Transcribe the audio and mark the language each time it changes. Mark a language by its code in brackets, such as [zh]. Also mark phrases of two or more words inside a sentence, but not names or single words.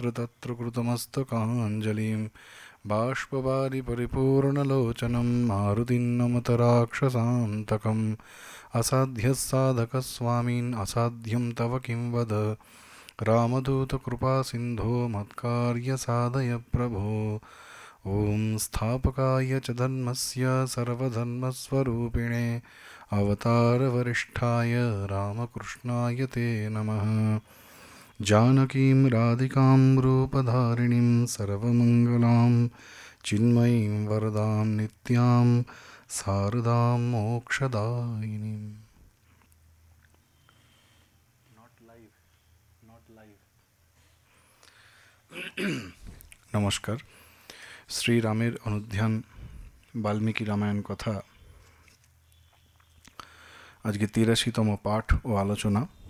[sa] तत्र कृतमस्तकाञ्जलिं बाष्पवारि परिपूर्णलोचनं मारुतिं नमत राक्षसान्तकम् असाध्यः साधकस्वामिन् असाध्यं तव किं वद रामदूतकृपासिन्धो मत्कार्यसाधय प्रभो ॐ स्थापकाय च धर्मस्य सर्वधर्मस्वरूपिणे अवतारवरिष्ठाय रामकृष्णाय ते नमः। जानकीं राधिकां रूपधारिणीं सर्वमङ्गलां चिन्मयीं वरदां नित्यां शारदां मोक्षदायिनीम्। [bn] নমস্কার। শ্রীরামের অনুধ্যান বাল্মীকি রামায়ণ কথা আজকে ৮৩তম পাঠ ও আলোচনা।